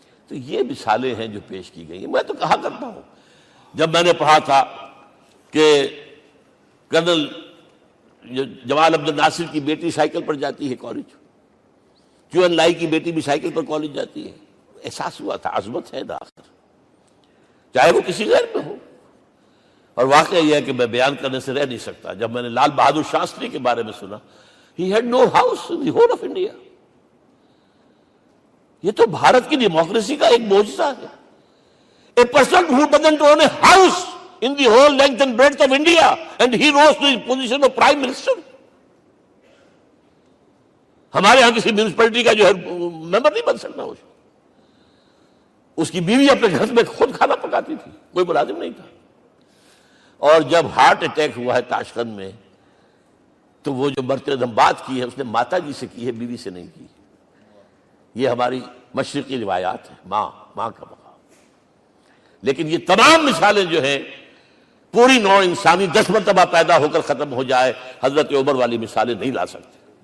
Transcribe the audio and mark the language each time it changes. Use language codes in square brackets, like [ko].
[ur] تو یہ مثالیں ہیں جو پیش کی گئی ہیں. میں تو کہا کرتا ہوں، جب میں نے پڑھا تھا کہ کرنل جمال عبد الناصر کی بیٹی سائیکل پر جاتی ہے کالج، کیون لائی کی بیٹی بھی سائیکل پر کالج جاتی ہے، احساس ہوا تھا عظمت ہے داخل، چاہے وہ کسی غیر میں ہو. اور واقعہ یہ ہے کہ میں بیان کرنے سے رہ نہیں سکتا. جب میں نے لال بہادر شاستری کے بارے میں سنا، [en] he had no house in the whole of India. [ur] یہ تو بھارت کی ڈیموکریسی کا ایک معجزہ ہے. [en] A person who doesn't own a house in the whole length and breadth of India, and he rose to the position of Prime Minister. [ur] ہمارے ہاں کسی میونسپلٹی کا جو ہے ممبر نہیں بن سکتا. اس کی بیوی اپنے گھر میں خود کھانا پکاتی تھی, کوئی ملازم نہیں تھا. اور جب ہارٹ اٹیک ہوا ہے تاشقند میں, تو وہ جو مرتے دم بات کی ہے اس نے ماتا جی سے کی ہے, بیوی سے نہیں کی. یہ ہماری مشرقی روایات ہیں, ماں کا مقام. لیکن یہ تمام مثالیں جو ہیں, پوری نوع انسانی 10 مرتبہ پیدا ہو کر ختم ہو جائے, حضرت عمر والی مثالیں نہیں لا سکتے.